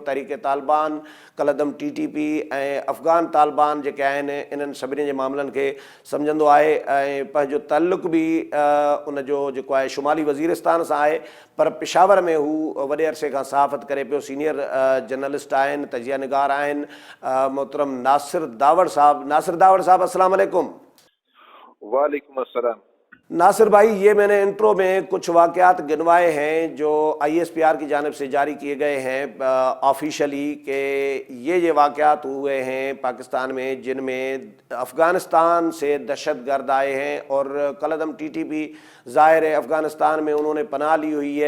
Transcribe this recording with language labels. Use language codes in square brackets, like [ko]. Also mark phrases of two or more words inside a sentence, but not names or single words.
[sd] तहरीक तालिबान, कलदम TTP ऐं अफ़गान तालिबान जेके आहिनि इन्हनि सभिनी जे मामलनि खे सम्झंदो आहे ऐं पंहिंजो ताल्लुक़ बि उन जो जेको आहे शुमाली वज़ीरिस्तान सां आहे पर पेशावर में हू वॾे अरसे खां सहाफ़त करे पियो। [en] senior journalist [sd] आहिनि, तजिया निगार आहिनि मोहतरम नासिर दावड़ साहब। [ar] नासिर दावड़ साहब السلام علیکم. وعلیکم السلام. [ur] ناصر بھائی، یہ میں نے انٹرو میں کچھ واقعات گنوائے ہیں جو ISPR کی جانب سے جاری کیے گئے ہیں آفیشلی کہ یہ واقعات ہوئے ہیں پاکستان میں جن میں افغانستان سے دہشت گرد آئے ہیں اور کالعدم TTP ظاہر ہے افغانستان میں انہوں نے پناہ لی ہوئی ہے.